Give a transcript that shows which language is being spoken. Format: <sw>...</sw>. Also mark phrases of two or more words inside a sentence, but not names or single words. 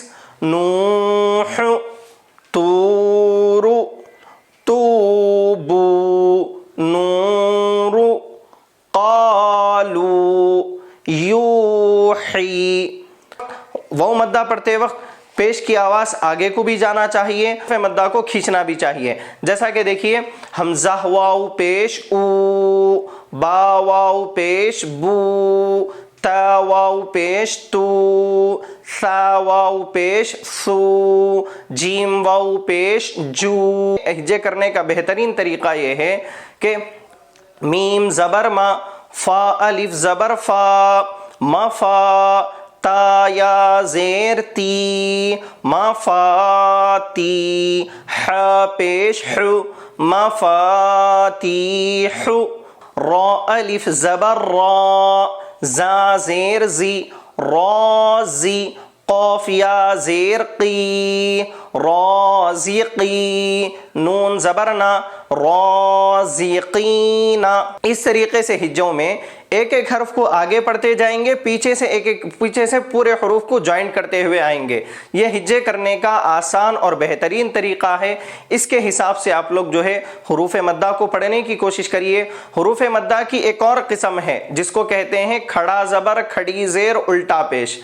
<ar>نوح، طور، توب، نور، قالو، یوحی۔</ar> <ur>وہ مدہ پڑھتے وقت پیش کی آواز آگے کو بھی جانا چاہیے، مدہ کو کھینچنا بھی چاہیے۔ جیسا کہ دیکھیے حمزہ واو پیش او، با واو پیش بو، تا واو پیش تو، ثا واو پیش سو، جیم واو پیش جو۔ ہجے کرنے کا بہترین طریقہ یہ ہے کہ میم زبر ما، فا الف زبر فا، مفا، تا یا زیر تی، مفاتی، ح پیش حو، مفاتیح، را الف زبر را، زا زیر زی، رازی، قاف یا زیر قی، رازقی، نون زبرنا، رازقینا۔ اس طریقے سے ہجوں میں ایک ایک حرف کو آگے پڑھتے جائیں گے، پیچھے سے پورے حروف کو جوائنٹ کرتے ہوئے آئیں گے۔ یہ ہجے کرنے کا آسان اور بہترین طریقہ ہے۔ اس کے حساب سے آپ لوگ جو ہے حروف مدہ کو پڑھنے کی کوشش کریے۔ حروف مدہ کی ایک اور قسم ہے جس کو کہتے ہیں کھڑا زبر، کھڑی زیر، الٹا پیش۔</ur>